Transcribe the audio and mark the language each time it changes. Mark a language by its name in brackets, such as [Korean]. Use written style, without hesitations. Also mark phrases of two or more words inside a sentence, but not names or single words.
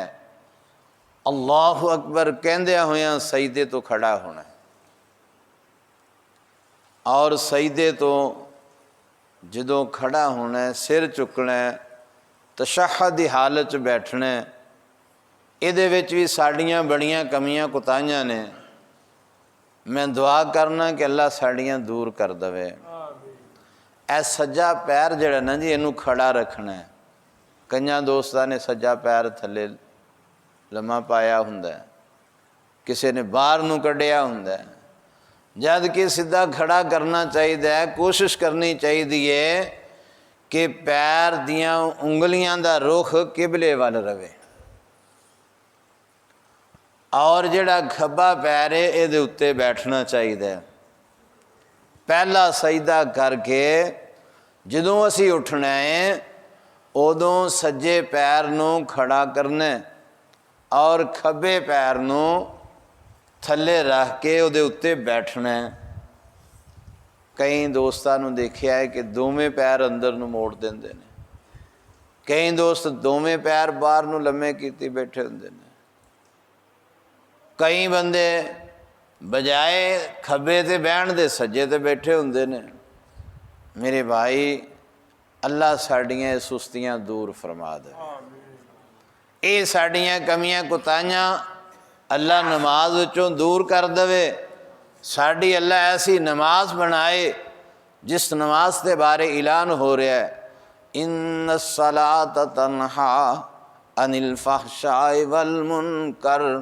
[Arabic] اللہ اکبر [Punjabi] کہندیاں ہویاں سجدے تو کھڑا ہونا ہے، اور سجدے تو جدوں کھڑا ہونا ہے، سر چکنا ہے، تشہد دی حالت بیٹھنا ہے، یہ وچ بھی ساڈیاں بڑیاں کمیاں کوتاہیاں نے۔ میں دعا کرنا کہ اللہ ساڈیاں دور کر دے۔ اے سجا پیر جڑا نا جی، اینوں کھڑا رکھنا ہے۔ کنیاں دوستاں نے سجا پیر تھلے لمحہ پایا ہوندا ہے، کسی نے باہر نو کڈیا ہوندا ہے، جد کہ سیدھا کھڑا کرنا چاہیے، کوشش کرنی چاہیے کہ پیر دیاں انگلیاں دا رخ قبلے وال رہے، اور جڑا کھبا پیر ہے یہ دے اتے بیٹھنا چاہیے۔ پہلا سجدہ کر کے جدوں اسی اٹھنا ہے ادوں سجے پیر نو کھڑا کرنا ہے اور کھبے پیر نو تھلے رکھ کے وہ اتے بیٹھنا ہے۔ کئی دوستاں نو دیکھیا ہے کہ دوویں پیر اندر نو موڑ دیندے نے، کئی دوست دوویں پیر باہر نو لمے کیتی بیٹھے ہوندے نے، کئی بندے بجائے کھبے تے بہن دے سجے تے بیٹھے ہوندے نے۔ میرے بھائی، اللہ ساڈیاں سستیاں دور فرما دے، اے ساڈیاں کمیاں کوتاہیاں اللہ نماز وچوں دور کر دے، ساڈی اللہ ایسی نماز بنائے جس نماز کے بارے اعلان ہو رہا ہے، [Arabic] ان الصلاۃ تنہا عن الفحشاء والمنکر۔